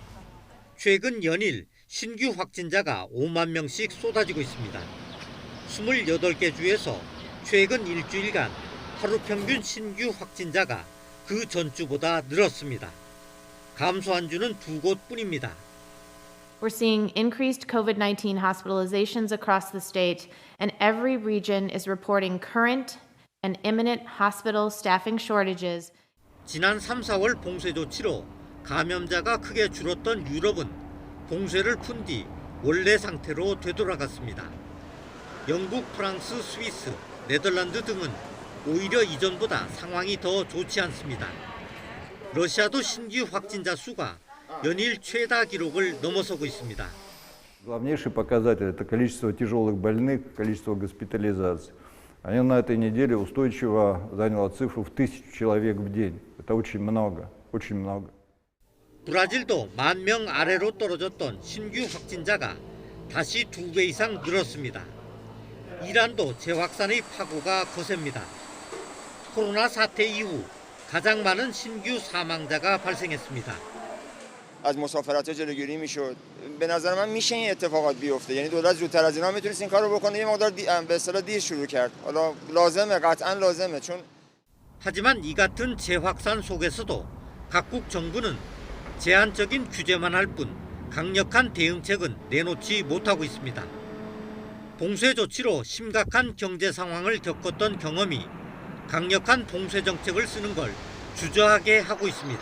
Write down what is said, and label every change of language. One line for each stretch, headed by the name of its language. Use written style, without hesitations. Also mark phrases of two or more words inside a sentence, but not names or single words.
Korean: 최근 연일 신규 확진자가 5만 명씩 쏟아지고 있습니다. 28개 주에서 최근 일주일간 하루 평균 신규 확진자가 그 전주보다 늘었습니다. 감소한 주는 2곳뿐입니다.
English: We're seeing increased COVID-19 hospitalizations across the state, and every region is reporting current and imminent hospital staffing shortages.
Korean: 지난 3, 4월 봉쇄 조치로 감염자가 크게 줄었던 유럽은 봉쇄를 푼 뒤 원래 상태로 되돌아갔습니다. 영국, 프랑스, 스위스, 네덜란드 등은 오히려 이전보다 상황이 더 좋지 않습니다. 러시아도 신규 확진자 수가 연일 최다 기록을 넘어서고 있습니다.
Russian: Главнейший показатель – это количество тяжелых больных, количество госпитализаций. Оно на этой неделе устойчиво заняло цифру в 1000 человек в день. Это очень много, очень много.
Korean: 브라질도 10,000명 아래로 떨어졌던 신규 확진자가 다시 2배 이상 늘었습니다. 이란도 재확산의 파고가 거셉니다. 코로나 사태 이후 가장 많은 신규 사망자가 발생했습니다.
Persian: از مسافرت جلوگیری میشد. به نظر من میشه این اتفاقات بیفته. یعنی دولت زودتر از اینا میتونست این کارو بکنه. یه مقدار به اصطلاح دیر شروع کرد. حالا لازمه قطعا لازمه چون
Korean: 하지만 이 같은 재확산 속에서도 각국 정부는 제한적인 규제만 할 뿐 강력한 대응책은 내놓지 못하고 있습니다. 봉쇄 조치로 심각한 경제 상황을 겪었던 경험이 강력한 봉쇄 정책을 쓰는 걸 주저하게 하고 있습니다.